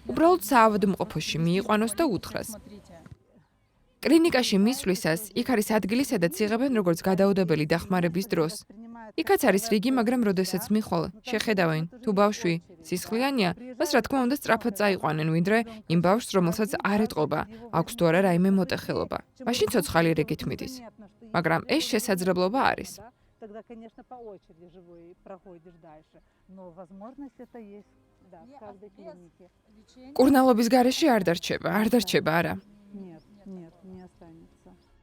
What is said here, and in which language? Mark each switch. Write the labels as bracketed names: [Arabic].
[Georgian] უბრალოდ საავადმყოფოში მიიყვანოს და უთხრას. კლინიკაში მისვლისას იქ არის ადგილი, სადაც იღებენ როგორც გადაუდებელი დახმარების დროს. იქაც არის რიგი, მაგრამ როდესაც მიხვალ, შეხედავენ, თუ ბავშვი სისხლიანია, მას რა თქმა უნდა სწრაფად წაიყვანენ, ვინდრე იმ ბავშვს, რომელსაც არ ეტყობა, აქვს თუ არა რაიმე მოტეხილობა. მაშინ ცოცხალი რიგით მიდის. მაგრამ ეს შესაძლებლობა არის. [Russian] Тогда, конечно, по очереди живой проходишь дальше. Но возможность это есть, да, в каждой клинике. [Georgian] კურნალობის გარეშე არ დარჩება, არა. [Russian] Нет, нет, не останется.